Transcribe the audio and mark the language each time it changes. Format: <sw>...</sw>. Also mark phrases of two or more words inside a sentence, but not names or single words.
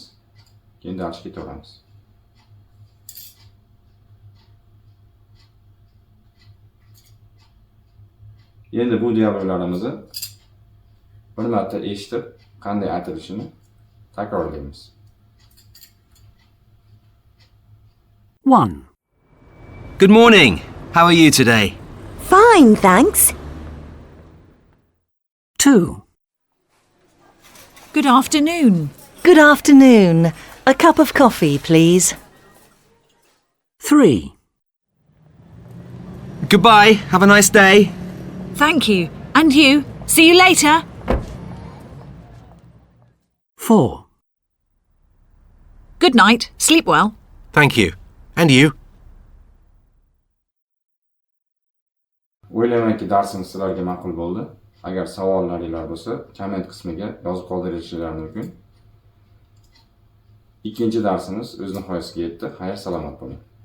<uz>Keyin darsga ketaveramiz. Endi bu dialoglarimizni bir marta eshitib, qanday aytilishini takrorlaymiz.</uz> <en>1. Good morning. How are you today? Fine, thanks. 2. Good afternoon. Good afternoon. A cup of coffee, please. 3. Goodbye. Have a nice day. Thank you. And you. See you later. 4. Good night. Sleep well. Thank you. And you.</en> <uz>O'ylaymanki darsimiz sizlarga ma'qul bo'ldi. Agar savollaringiz bo'lsa, komment qismiga yozib qoldirishingiz mumkin. Ikkinchi darsimiz o'z nihoyasiga yetdi. Xayr, salomat bo'ling.</uz>